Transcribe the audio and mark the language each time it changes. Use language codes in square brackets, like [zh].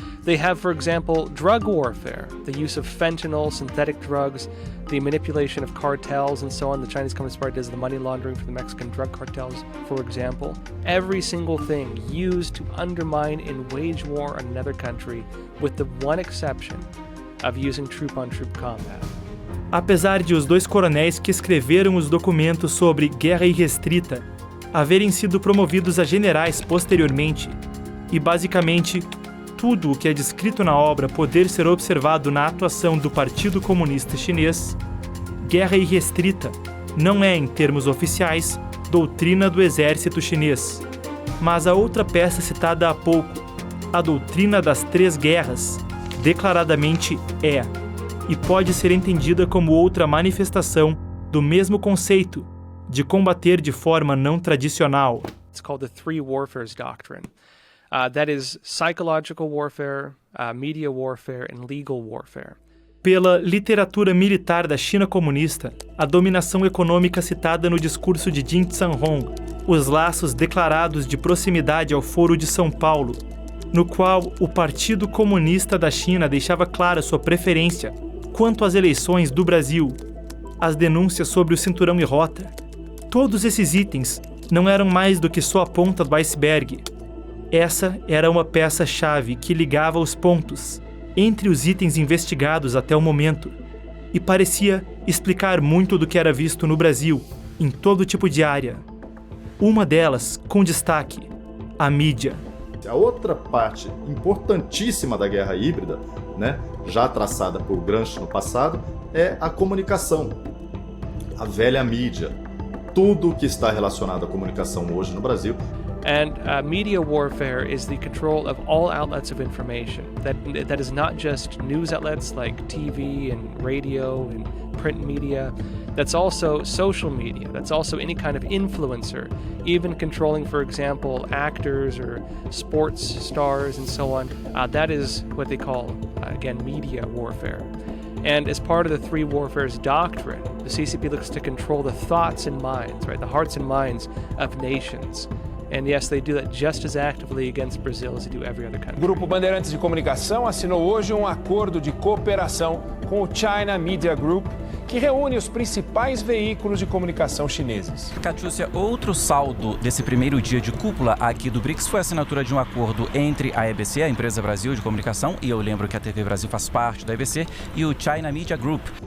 [en] They have, for example, drug warfare, the use of fentanyl, synthetic drugs, the manipulation of cartels and so on. The Chinese Communist Party does the money laundering for the Mexican drug cartels, for example. Every single thing used to undermine and wage war on another country, with the one exception of using troop-on-troop combat. [pt] Apesar de os dois coronéis que escreveram os documentos sobre guerra irrestrita haverem sido promovidos a generais posteriormente, e basicamente tudo o que é descrito na obra poder ser observado na atuação do Partido Comunista Chinês, guerra irrestrita não é, em termos oficiais, doutrina do exército chinês, mas a outra peça citada há pouco, a doutrina das três guerras, declaradamente é, e pode ser entendida como outra manifestação do mesmo conceito de combater de forma não tradicional. [en] It's called the Three Warfares Doctrine. That is psychological warfare, media warfare, and legal warfare. [pt] Pela literatura militar da China comunista, a dominação econômica citada no discurso de Jin Zhanhong, os laços declarados de proximidade ao Foro de São Paulo, no qual o Partido Comunista da China deixava clara sua preferência quanto às eleições do Brasil, as denúncias sobre o cinturão e rota. Todos esses itens não eram mais do que só a ponta do iceberg. Essa era uma peça-chave que ligava os pontos entre os itens investigados até o momento e parecia explicar muito do que era visto no Brasil, em todo tipo de área. Uma delas, com destaque, a mídia. A outra parte importantíssima da guerra híbrida, já traçada por Gramsci no passado, é a comunicação, a velha mídia. Tudo que está relacionado à comunicação hoje no Brasil. [en] And media warfare is the control of all outlets of information. That is not just news outlets like TV and radio and print media. That's also social media. That's also any kind of influencer, even controlling, for example, actors or sports stars and so on. That is what they call, again, media warfare. And as part of the Three Warfares Doctrine, the CCP looks to control the thoughts and minds, right, the hearts and minds of nations. And yes, they do that just as actively against Brazil as they do every other country. [pt] O Grupo Bandeirantes de Comunicação assinou hoje um acordo de cooperação com o China Media Group, que reúne os principais veículos de comunicação chineses. Catiúcia, outro saldo desse primeiro dia de cúpula aqui do BRICS foi a assinatura de um acordo entre a EBC, a Empresa Brasil de Comunicação, e eu lembro que a TV Brasil faz parte da EBC, e o China Media Group.